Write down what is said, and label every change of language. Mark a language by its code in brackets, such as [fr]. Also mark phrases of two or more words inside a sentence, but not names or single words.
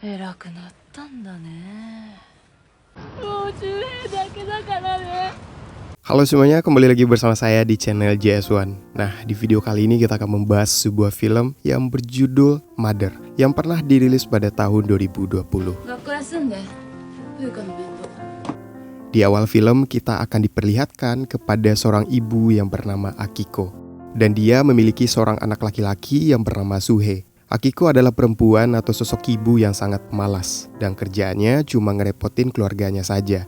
[ja] 偉くなったんだね。もう10円だけだからね。 [id] Halo semuanya, kembali lagi bersama saya di channel JS1. Nah, di video kali ini kita akan membahas sebuah film yang berjudul Mother yang pernah dirilis pada tahun 2020. [ja] 学校休んで。冬香の弁当。 [id] Di awal film kita akan diperlihatkan kepada seorang ibu yang bernama Akiko. Dan dia memiliki seorang anak laki-laki yang bernama Suhei. Akiko adalah perempuan atau sosok ibu yang sangat malas dan kerjaannya cuma ngerepotin keluarganya saja.